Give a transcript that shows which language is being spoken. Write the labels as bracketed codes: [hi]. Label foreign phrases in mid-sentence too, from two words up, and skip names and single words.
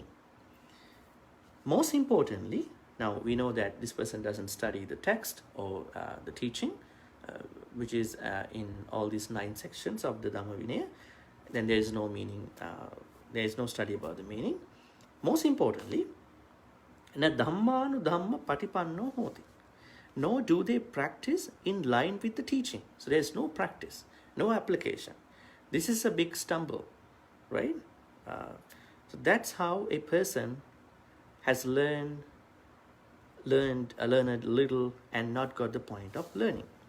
[en] Most importantly, now we know that this person doesn't study the text or the teaching, which is in all these 9 sections of the Dhamma Vinaya. Then there is no meaning, there is no study about the meaning. Most importantly, [pi] na dhammanu dhamma patipanno hoti. [en] Nor do they practice in line with the teaching. So there is no practice, no application. This is a big stumble, right? So that's how a person has learned a little and not got the point of learning.